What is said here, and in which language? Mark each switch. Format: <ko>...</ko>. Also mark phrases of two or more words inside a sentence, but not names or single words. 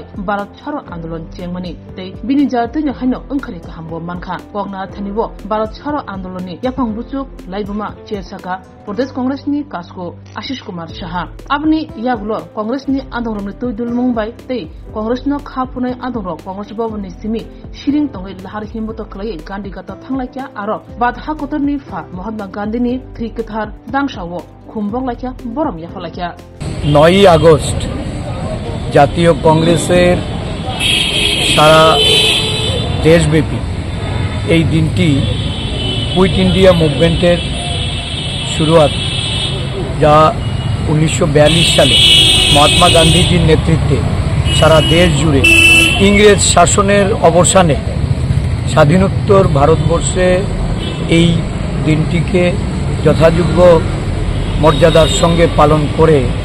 <brx>भारत छारो आंदोलन चेंगमनि तै बिनि जारतैनो हायनो ओंखारि काहामबो मानखा पगना थानिबो भारत छारो आंदोलन नि याफां बुचुक लाइबुमा चेरसाका प्रदेश कांग्रेस नि कासको आशीष कुमार शाह आपनि यागुलो कांग्रेस नि आंदोलन तुदुलुंबाय तै कांग्रेस न खाफुनाय आंदोलन कांग्रेस भवननि सिमि शिरिं तंगै लाहार हिमबत खलाय गांधी गाता थांलायख्या आरो बाधा कतरनि फा महात्मा गांधी नि थ्रिकथार दांसावो खुंबक लाख्या बरम याफलाख्या</brx> <bn>9 আগস্ট জাতীয় কংগ্রেসের সারা দেশব্যাপী এই দিনটি কুইট ইন্ডিয়া মুভমেন্টের শুরুয়াত যা 1942 সালে মহাত্মা গান্ধীজির নেতৃত্বে সারা দেশ জুড়ে ইংরেজ শাসনের অবসানে স্বাধীনোত্তর ভারতবর্ষে এই দিনটিকে যথাযোগ্য মর্যাদার সঙ্গে পালন করে</bn>